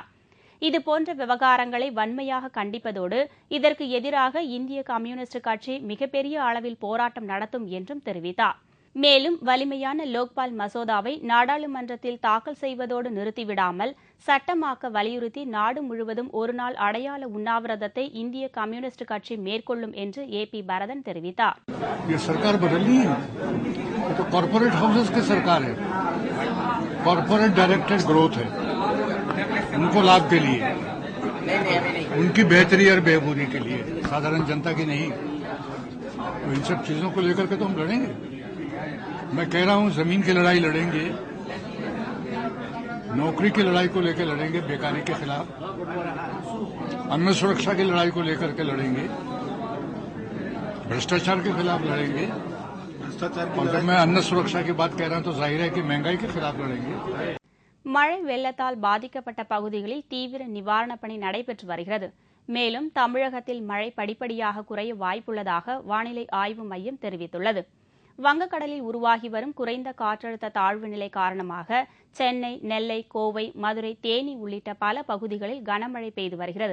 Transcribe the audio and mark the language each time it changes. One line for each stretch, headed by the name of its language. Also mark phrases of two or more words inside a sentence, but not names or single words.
Tamil: இதுபோன்ற விவகாரங்களை வன்மையாக கண்டிப்பதோடு இதற்கு எதிராக இந்திய கம்யூனிஸ்ட் கட்சி மிகப்பெரிய அளவில் போராட்டம் நடத்தும் என்றும் தெரிவித்தார். மேலும் வலிமையான லோக்பால் மசோதாவை நாடாளுமன்றத்தில் தாக்கல் செய்வதோடு நிறுத்திவிடாமல் சட்டமாக்க வலியுறுத்தி நாடு முழுவதும் ஒருநாள் அடையாள உண்ணாவிரதத்தை இந்திய கம்யூனிஸ்ட் கட்சி மேற்கொள்ளும் என்று AP பரதன் தெரிவித்தார்.
English: corporate houses
Hindi: की सरकार है,
English: corporate directed growth
Hindi: है, उनको लाभ के लिए, उनकी बेहतरी और बेहबूदी के लिए, साधारण जनता की नहीं। तो इन सब चीजों को लेकर के तो हम लड़ेंगे। मैं कह रहा हूं जमीन की लड़ाई लड़ेंगे, नौकरी की लड़ाई को लेकर लड़ेंगे, बेकारी के खिलाफ, अन्न सुरक्षा की लड़ाई को लेकर के लड़ेंगे, भ्रष्टाचार के खिलाफ लड़ेंगे। और जब मैं अन्न सुरक्षा की बात कह रहा हूं तो जाहिर है कि महंगाई के खिलाफ लड़ेंगे।
Tamil: மழை வெள்ளத்தால் பாதிக்கப்பட்ட பகுதிகளில் தீவிர நிவாரணப் பணி நடைபெற்று வருகிறது. மேலும் தமிழகத்தில் மழை படிப்படியாக குறைய வாய்ப்புள்ளதாக வானிலை ஆய்வு மையம் தெரிவித்துள்ளது. வங்கக்கடலில் உருவாகி வரும் குறைந்த காற்றழுத்த தாழ்வு நிலை காரணமாக சென்னை, நெல்லை, கோவை, மதுரை, தேனி உள்ளிட்ட பல பகுதிகளில் கனமழை பெய்து வருகிறது.